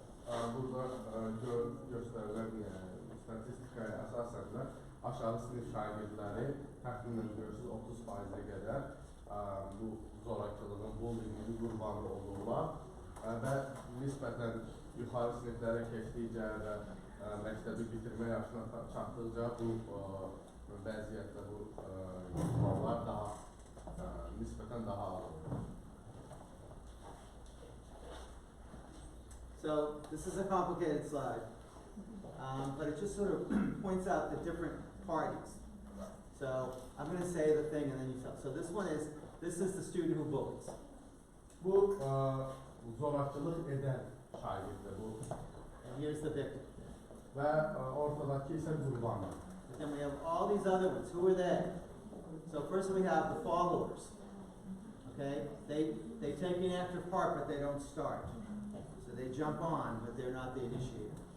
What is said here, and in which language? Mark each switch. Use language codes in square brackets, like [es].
[az] Burada gösterilen statistikaya əsasən də aşağı sınıf şagirdləri təxminən görürsünüz 30%-ə qədər bu zorakılığın, bullyingin qurbanı olurlar və nisbətən yuxarı sınıflara keçdikcə və məktəbi bitirmə yaşına çatdıqca bu vəziyyətdə bu insanlar daha nisbətən daha az olur. [en] So this is a complicated slide, but it just sort of points out the different parties. So I'm going to say the thing and then you tell. So this is the student who bullies. [az] Bu zorakılıq edən şagirddir bu. [en] And here's the victim. [az] Və ortadakı isə qurbanı. [en] Then we have all these other ones. Who are they? So first we have the followers. Okay, they take an active part, but they don't start. So they jump on, but they're not the initiator.